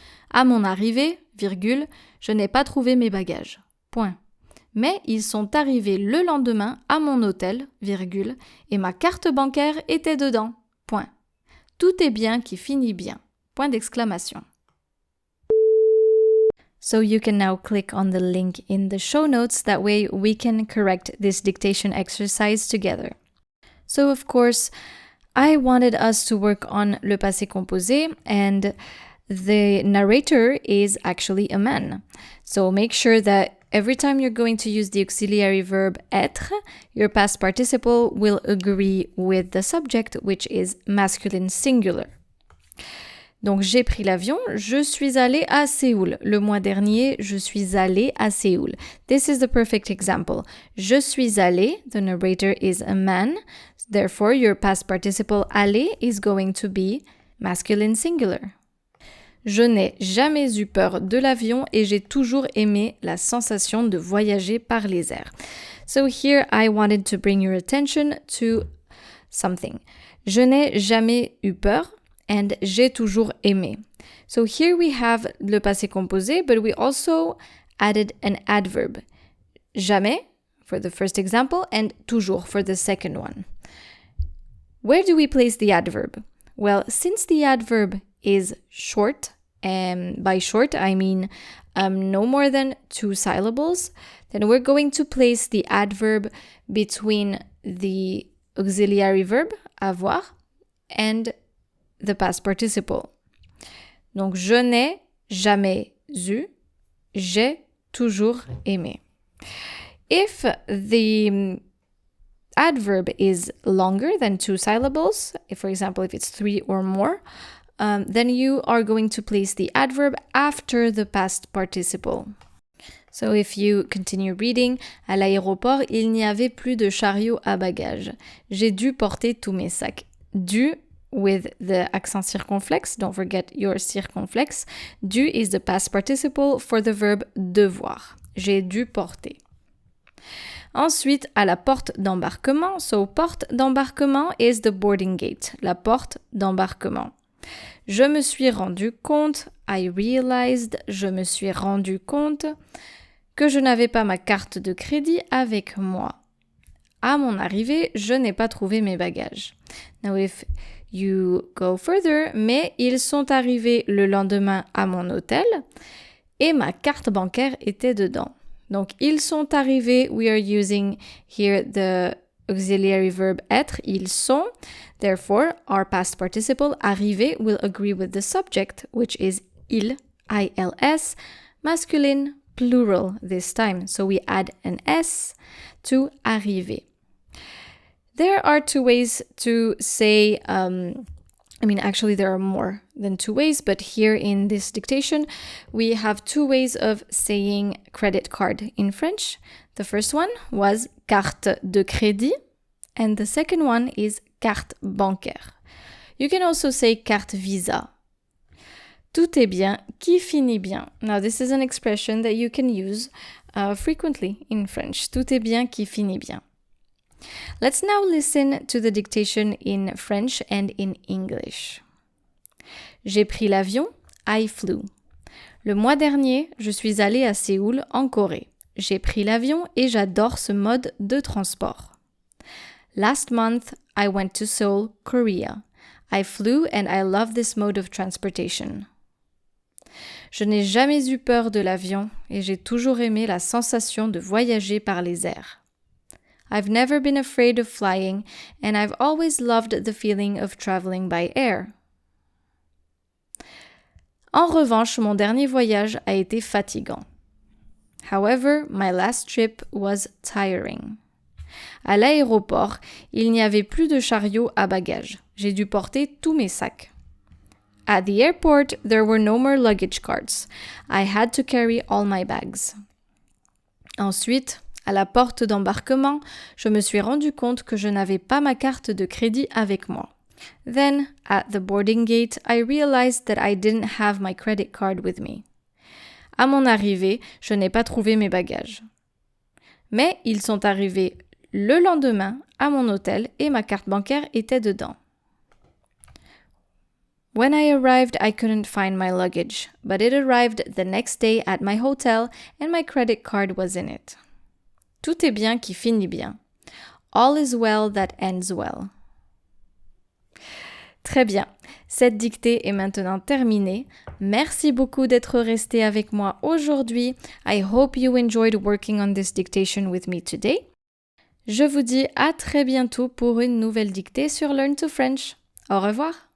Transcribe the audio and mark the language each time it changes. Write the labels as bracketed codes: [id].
[fr] À mon arrivée, virgule, je n'ai pas trouvé mes bagages. Point. Mais ils sont arrivés le lendemain à mon hôtel, virgule, et ma carte bancaire était dedans. Point. Tout est bien qui finit bien. Point d'exclamation. [en] So you can now click on the link in the show notes. That way we can correct this dictation exercise together. So of course, I wanted us to work on le passé composé, and the narrator is actually a man. So make sure that every time you're going to use the auxiliary verb être, your past participle will agree with the subject, which is masculine singular. [fr] Donc, j'ai pris l'avion, je suis allée à Séoul. Le mois dernier, je suis allée à Séoul. [en] This is the perfect example. [fr] Je suis allée, [en] the narrator is a man. Therefore, your past participle aller is going to be masculine singular. [fr] Je n'ai jamais eu peur de l'avion et j'ai toujours aimé la sensation de voyager par les airs. [en] So here, I wanted to bring your attention to something. [fr] Je n'ai jamais eu peur. And j'ai toujours aimé. [en] So here we have le passé composé, but we also added an adverb. Jamais, for the first example and toujours for the second one. Where do we place the adverb? Well, since the adverb is short, and by short I mean no more than 2 syllables, then we're going to place the adverb between the auxiliary verb, avoir, and the past participle. [fr] Donc, je n'ai jamais eu, j'ai toujours aimé. [en] If the adverb is longer than 2 syllables, if, for example, if it's 3 or more, then you are going to place the adverb after the past participle. So if you continue reading, [fr] à l'aéroport, il n'y avait plus de chariot à bagages. J'ai dû porter tous mes sacs. [en] Dû with the accent circonflexe, don't forget your circonflexe. Dû is the past participle for the verb devoir. [fr] J'ai dû porter. Ensuite, à la porte d'embarquement. So, porte d'embarquement [en] is the boarding gate, [fr] la porte d'embarquement. Je me suis rendu compte, [en] I realized, [fr] je me suis rendu compte que je n'avais pas ma carte de crédit avec moi. À mon arrivée, je n'ai pas trouvé mes bagages. [en] Now, if you go further, [fr] mais ils sont arrivés le lendemain à mon hôtel et ma carte bancaire était dedans. Donc, ils sont arrivés, [en] we are using here the auxiliary verb être, [fr] ils sont. [en] Therefore, our past participle, arrivé, will agree with the subject, which is il, I-L-S, masculine, plural this time. So we add an S to arrivé. There are 2 ways to say, actually there are more than 2 ways, but here in this dictation, we have 2 ways of saying credit card in French. The first one was carte de crédit, and the second one is carte bancaire. You can also say carte Visa. [fr] Tout est bien qui finit bien. [en] Now, this is an expression that you can use frequently in French. [fr] Tout est bien qui finit bien. [en] Let's now listen to the dictation in French and in English. [fr] J'ai pris l'avion, [en] I flew. [fr] Le mois dernier, je suis allée à Séoul, en Corée. J'ai pris l'avion et j'adore ce mode de transport. [en] Last month, I went to Seoul, Korea. I flew and I love this mode of transportation. [fr] Je n'ai jamais eu peur de l'avion et j'ai toujours aimé la sensation de voyager par les airs. [en] I've never been afraid of flying, and I've always loved the feeling of traveling by air. [fr] En revanche, mon dernier voyage a été fatigant. [en] However, my last trip was tiring. [fr] À l'aéroport, il n'y avait plus de chariot à bagages. J'ai dû porter tous mes sacs. [en] At the airport, there were no more luggage carts. I had to carry all my bags. [fr] Ensuite, à la porte d'embarquement, je me suis rendu compte que je n'avais pas ma carte de crédit avec moi. [en] Then, at the boarding gate, I realized that I didn't have my credit card with me. [fr] À mon arrivée, je n'ai pas trouvé mes bagages. Mais ils sont arrivés le lendemain à mon hôtel et ma carte bancaire était dedans. [en] When I arrived, I couldn't find my luggage, but it arrived the next day at my hotel and my credit card was in it. [fr] Tout est bien qui finit bien. [en] All is well that ends well. [fr] Très bien, cette dictée est maintenant terminée. Merci beaucoup d'être resté avec moi aujourd'hui. [en] I hope you enjoyed working on this dictation with me today. [fr] Je vous dis à très bientôt pour une nouvelle dictée sur Learn to French. Au revoir.